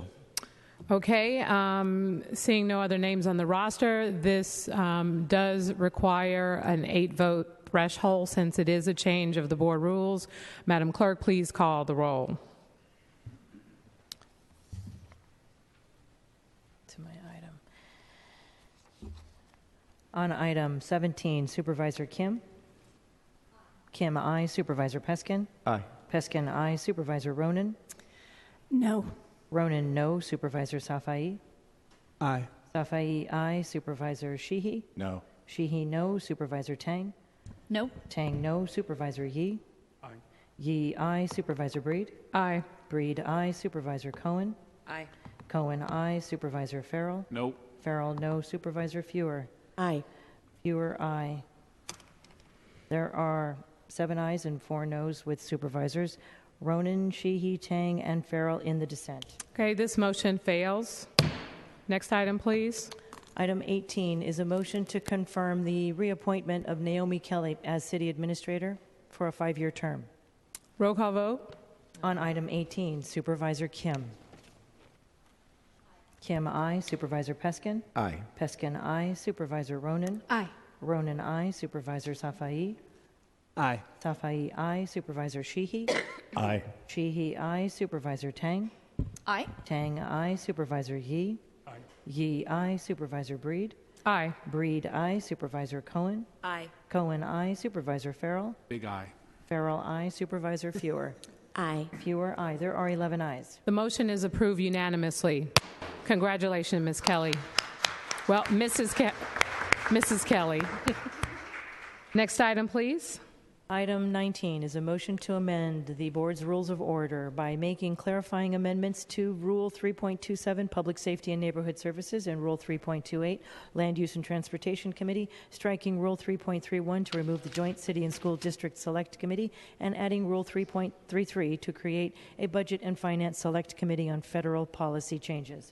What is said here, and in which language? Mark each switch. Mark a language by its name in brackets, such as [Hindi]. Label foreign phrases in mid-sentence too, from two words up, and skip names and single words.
[English] Okay, seeing no other names on the roster, this does require an 8-vote threshold since it is a change of the board rules. Madam Clerk, please call the roll. To my item. On item 17, Supervisor Kim. Kim, aye. Supervisor Peskin. Aye. Peskin, aye. Supervisor Ronan. No. Ronan, no. Supervisor Safai. Aye. Safai, aye. Supervisor Sheehy. No. Sheehy, no. Supervisor Tang. No. Tang, no. Supervisor Yee. Aye. Yee, aye. Supervisor Breed. Aye. Breed, aye. Supervisor Cohen. Aye. Cohen, aye. Supervisor Farrell. No. Farrell, no. Supervisor Fewer. Aye. Fewer, aye. There are 7 ayes and 4 noes with supervisors. Ronan, Sheehy, Tang, and Farrell in the dissent. Okay, this motion fails. Next item, please. Item 18 is a motion to confirm the reappointment of Naomi Kelly as city administrator for a 5-year term. Roll call vote. On item 18, Supervisor Kim. Kim, aye. Supervisor Peskin. Aye. Peskin, aye. Supervisor Ronan. Aye. Ronan, aye. Supervisor Safai. Aye. Safai, aye. Supervisor Sheehy. Aye. Sheehy, aye. Supervisor Tang. Aye. Tang, aye. Supervisor Yee. Aye. Yee, aye. Supervisor Breed. Aye. Breed, aye. Supervisor Cohen. Aye. Cohen, aye. Supervisor Farrell. Big aye. Farrell, aye. Supervisor Fewer. Aye. Fewer, aye. There are 11 ayes. The motion is approved unanimously. Congratulations, Ms. Kelly. Well, Mrs. Kelly. Next item, please. Item 19 is a motion to amend the board's rules of order by making clarifying amendments to Rule 3.27, Public Safety and Neighborhood Services, and Rule 3.28, Land Use and Transportation Committee, striking Rule 3.31 to remove the Joint City and School District Select Committee, and adding Rule 3.33 to create a Budget and Finance Select Committee on federal policy changes.